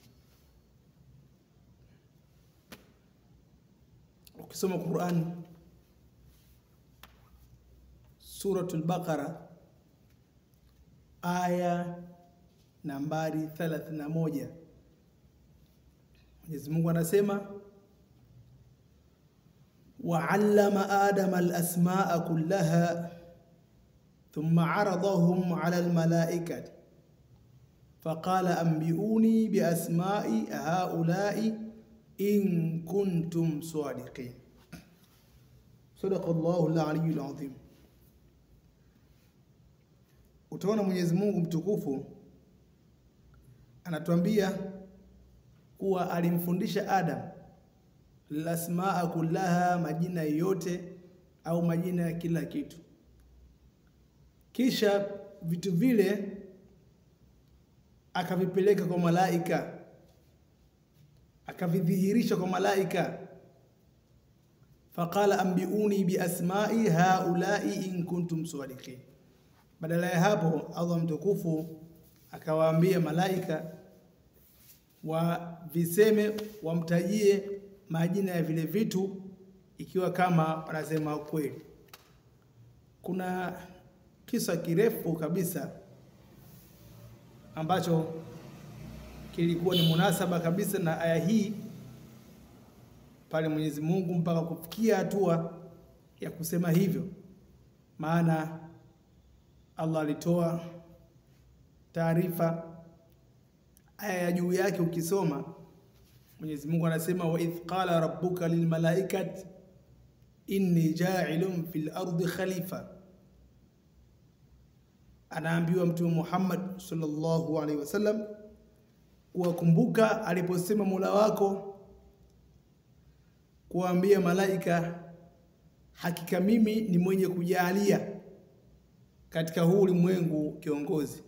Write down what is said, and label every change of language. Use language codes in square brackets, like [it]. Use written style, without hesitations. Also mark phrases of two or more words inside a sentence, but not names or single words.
[sw] Ukisoma Qur'an Suratul Baqara aya nambari 31, Mwenyezi Mungu anasema [ar] وَعَلَّمَ آدَمَ الْأَسْمَاءَ كُلَّهَا ثُمَّ عَرَضَهُمْ عَلَى الْمَلَائِكَةِ فَقَالَ أَنْبِئُونِي بِأَسْمَاءِ هَؤُلَاءِ إِن كُنتُمْ صَادِقِينَ. صدق الله العلي العظيم. [sw] Utaona Mwenyezi Mungu mtukufu anatuambia kuwa alimfundisha Adam [ar] الأسماء كلها, [sw] majina yote au majina ya kila kitu, kisha vitu vile akavipeleka kwa malaika, akavidhihirisha kwa malaika. [ar] فقال أنبئوني بأسماء هؤلاء إن كنتم صادقين. [sw] Badala ya hapo Allah mtukufu akawaambia malaika wa viseme, wamtajie majina ya vile vitu ikiwa kama wanasema kweli. Kuna kisa kirefu kabisa ambacho kilikuwa ni munasaba kabisa na aya hii, pale Mwenyezi Mungu mpaka kufikia hatua ya kusema hivyo. Maana Allah alitoa taarifa, aya ya juu yake ukisoma Mwenyezi Mungu anasema [ar] وإذ قال ربك للملائكة إني جاعل في الأرض خليفة. [sw] Anaambiwa Mtume Muhammad [ar] صلى الله عليه وسلم [sw] kuwakumbuka aliposema Mola wako kuambia malaika, hakika mimi ni mwenye kujalia katika huu ulimwengu kiongozi.